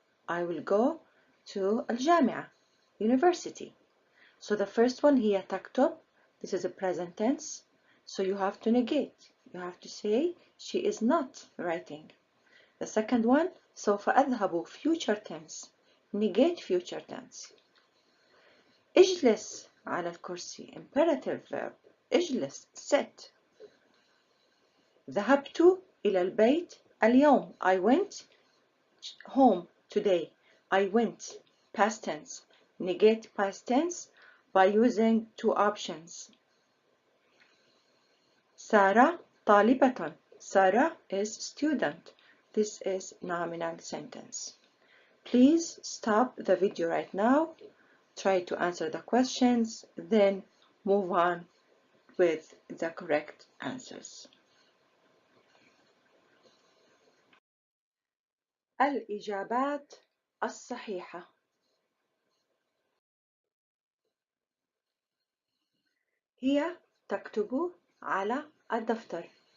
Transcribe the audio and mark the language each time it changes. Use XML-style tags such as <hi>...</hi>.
<en>I will go to الجامعة, university. So the first one,</en> <ar>هي تكتب,</ar> <en>this is a present tense. So you have to negate. You have to say she is not writing. The second one,</en> <ar>سوف أذهب,</ar> <en>future tense. Negate future tense.</en> <ar>اجلس على الكرسي,</ar> <en>imperative verb.</en> <ar>اجلس, sit. ذهبت إلى البيت اليوم.</ar> <en>I went home today. I went, past tense. Negate past tense by using two options.</en> <ar>سارة طالبة.</ar> <en>Sarah is student. This is nominal sentence. Please stop the video right now. Try to answer the questions, then move on with the correct answers.</en> <ar>الإجابات الصحيحة: هي تكتب على الدفتر.</ar>